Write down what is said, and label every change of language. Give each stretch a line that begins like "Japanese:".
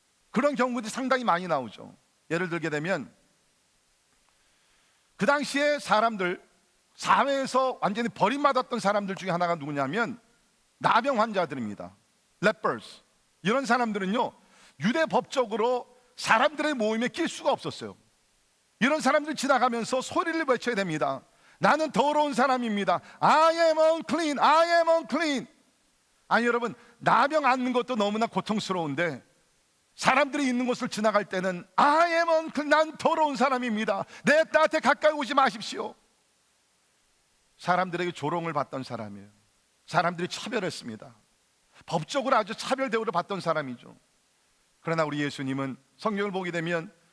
Korean: 그런 경우들이 상당히 많이 나오죠. 예를 들게 되면 그 당시에 사람들, 사회에서 완전히 버림받았던 사람들 중에 하나가 누구냐면 나병 환자들입니다.
English: lepers.
Korean: 이런 사람들은요, 유대 법적으로 사람들의 모임에 낄 수가 없었어요. 이런 사람들이 지나가면서 소리를 외쳐야 됩니다. 나는 더러운 사람입니다.
English: I am unclean, I am unclean.
Korean: 아니 여러분, 나병 앓는 것도 너무나 고통스러운데 사람들이 있는 곳을 지나갈 때는
English: I am unclean,
Korean: 난 더러운 사람입니다. 내 나한테 가까이 오지 마십시오. 사람들에게 조롱을 받던 사람이에요. 사람들이 차별했습니다. 법적으로 아주 차별 대우를 받던 사람이죠. 그러나 우리 예수님은 성경을 보게 되면